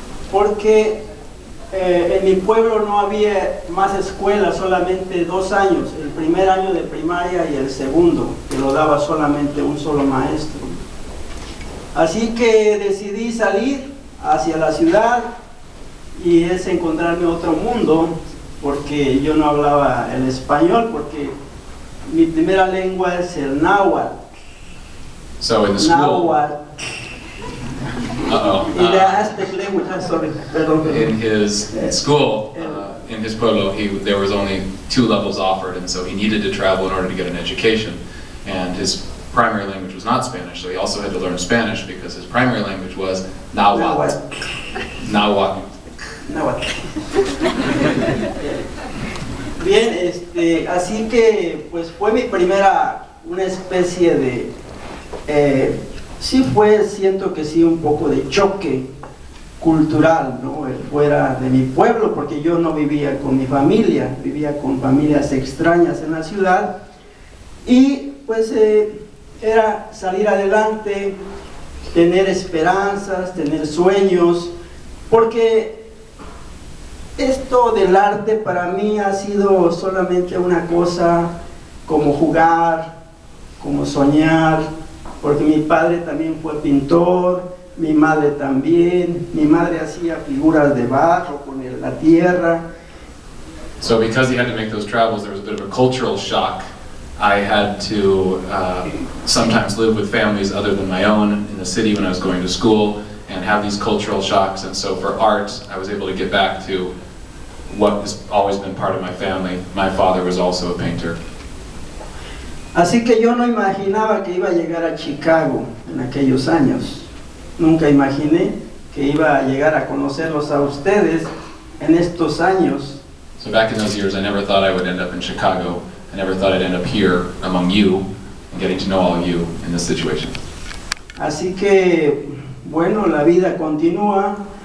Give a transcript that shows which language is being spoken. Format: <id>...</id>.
<es>Porque en mi pueblo no había más escuelas, solamente 2 años, el primer año de primaria y el segundo, que lo daba solamente un solo maestro. Así que decidí salir hacia la ciudad y es encontrarme otro mundo, porque yo no hablaba el español, porque mi primera lengua es el náhuatl.</es> <en>So in the school, in his school, in his pueblo, there was only 2 levels offered, and so he needed to travel in order to get an education. And his primary language was not Spanish, so he also had to learn Spanish because his primary language was Nahuatl. Nahuatl.</en> <es>Bien, así que pues fue mi primera, una especie de siento que sí, un poco de choque cultural, ¿no? Fuera de mi pueblo, porque yo no vivía con mi familia, vivía con familias extrañas en la ciudad, y pues era salir adelante, tener esperanzas, tener sueños, porque esto del arte para mí ha sido solamente una cosa como jugar, como soñar, porque mi padre también fue pintor, mi madre también, mi madre hacía figuras de barro con la tierra.</es> <en>So because he had to make those travels, there was a bit of a cultural shock. I had to sometimes live with families other than my own in the city when I was going to school and have these cultural shocks, and so for art, I was able to get back to what has always been part of my family. My father was also a painter.</en> <es>Así que yo no imaginaba que iba a llegar a Chicago en aquellos años. Nunca imaginé que iba a llegar a conocerlos a ustedes en estos años.</es> <en>So back in those years, I never thought I would end up in Chicago. I never thought I'd end up here among you and getting to know all of you in this situation.</en> <es>Así que, bueno, la vida continúa.</es>